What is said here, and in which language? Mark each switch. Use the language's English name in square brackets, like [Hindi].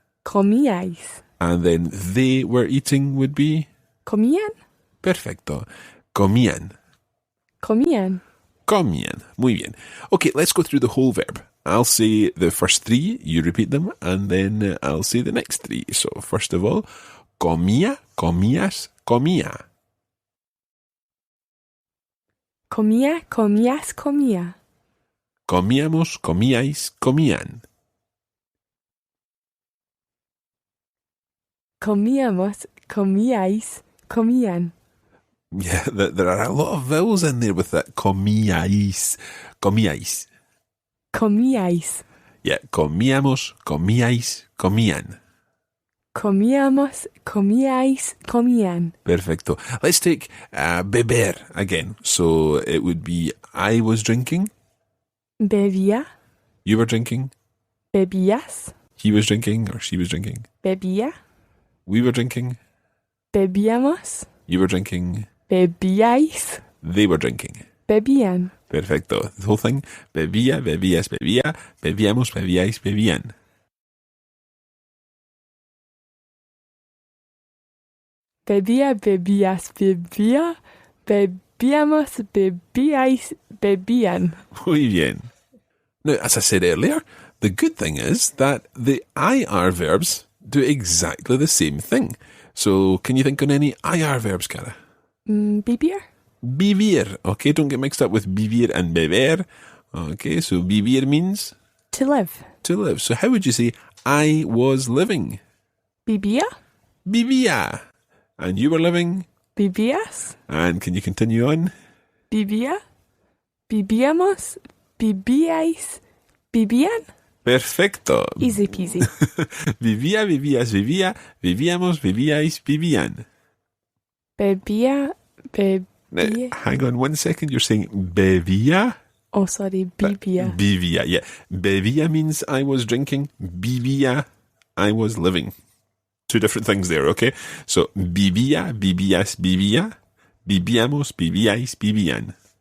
[Spanish] Comíais. [English] And then they were eating would be? [Spanish] Comían. Perfecto. Comían. Comían. Comían. Muy bien. [English] Okay, let's go through the whole verb. I'll say the first three, you repeat them, and then I'll say the next three. So first of all, [Spanish] comía, comías, comía. Comía, comías, comía. Comíamos, comíais, comían. Comíamos, comíais, comían. [English] Yeah, there are a lot of vowels in there with that. [Spanish] Comíais, comíais. Comíais. Yeah, comíamos, comíais, comían. Comíamos, comíais, comían. Perfecto. [English] Let's take beber again. So it would be I was drinking. [Spanish] Bebía. [English] You were drinking. [Spanish] Bebías. [English] He was drinking or she was drinking. [Spanish] Bebía. [English] We were drinking. [Spanish] Bebíamos. [English] You were drinking. [Spanish] Bebíais. [English] They were drinking. [Spanish] Bebían. Perfecto. [English] The whole thing. [Spanish] Bebía, bebías, bebía. Bebíamos, bebíais, bebían. Bebía, bebías, bebía. Bebíamos, bebíais, bebían. Muy bien. [English] Now, as I said earlier, the good thing is that the IR verbs do exactly the same thing. So, can you think on any IR verbs, Cara? [Spanish] Vivir. Vivir. [English] Okay, don't get mixed up with vivir and beber. Okay, so vivir means? To live. To live. So, how would you say, I was living? [Spanish] Vivía. Vivía. [English] And you were living? [Spanish] Vivías. [English] And can you continue on? [Spanish] Vivía. Vivíamos. Vivíais. Vivían. Perfecto. [English] Easy peasy. [Spanish] Vivía, vivías, vivía. Vivíamos, vivíais, vivían. Bebía. [English] Now, [Spanish] Bebía. [English] hang on 1 second. You're saying bebía? Oh, sorry. [Spanish] Vivía. Vivía, yeah. [English] Bebía means I was drinking. Vivía, I was living. Two different things there, okay? [Spanish] So, vivía, vivías, vivía. Vivíamos, vivíais, vivían.